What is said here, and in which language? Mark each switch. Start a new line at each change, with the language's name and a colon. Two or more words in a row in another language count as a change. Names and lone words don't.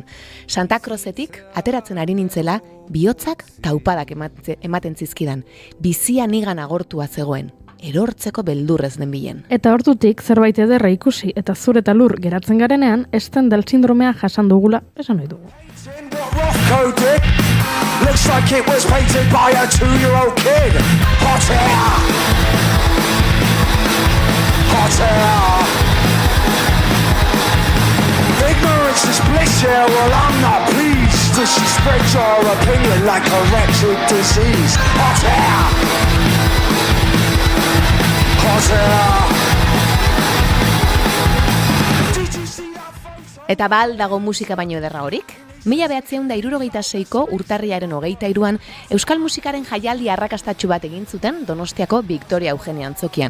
Basque: Santa Crocetik ateratzen ari nintzela, bihotzak taupadak ematen zizkidan. Bizia nigan agortua zegoen. Erortzeko beldurrez den bilen. Eta hortutik zerbait ederra ikusi eta zur eta lur geratzen garenean, Stendhal sindromea jasan dugula esan ohi dugu.
English: Looks like it was painted by a 2-year-old kid. Hot air. Hot air. Ignorance is bliss here, well I'm not pleased. Does she spread your opinion like a wretched disease? Hot air.
Basque: Eta ba dago musika baino ederra horik? 1976ko urtarriaren 23an euskal musikaren jaialdi arrakastatsu bat egin zuten Donostiako Victoria Eugenia antzokian.